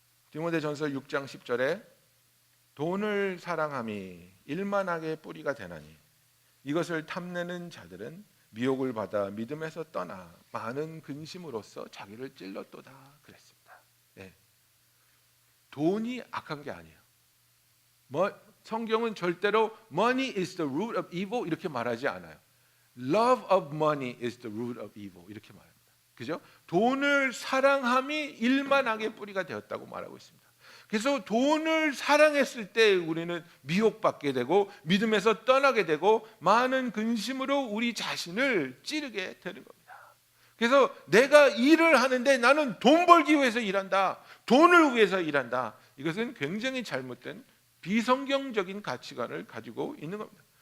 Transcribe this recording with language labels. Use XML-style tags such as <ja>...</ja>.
<ko>디모데전서 6장 10절에 돈을 사랑함이 일만하게 뿌리가 되나니 이것을 탐내는 자들은 미혹을 받아 믿음에서 떠나 많은 근심으로써 자기를 찔렀도다 그랬습니다. 네. 돈이 악한 게 아니에요. 성경은 절대로</ko> <en>money is the root of evil</en> <ko>이렇게 말하지 않아요.</ko> <en>Love of money is the root of evil</en> <ko>이렇게 말합니다. 그죠? 돈을 사랑함이 일만하게 뿌리가 되었다고 말하고 있습니다. 그래서 돈을 사랑했을 때 우리는 미혹받게 되고 믿음에서 떠나게 되고 많은 근심으로 우리 자신을 찌르게 되는 겁니다. 그래서 내가 일을 하는데 나는 돈 벌기 위해서 일한다, 돈을 위해서 일한다, 이것은 굉장히 잘못된 비성경적인 가치관을 가지고 있는 겁니다.</ko>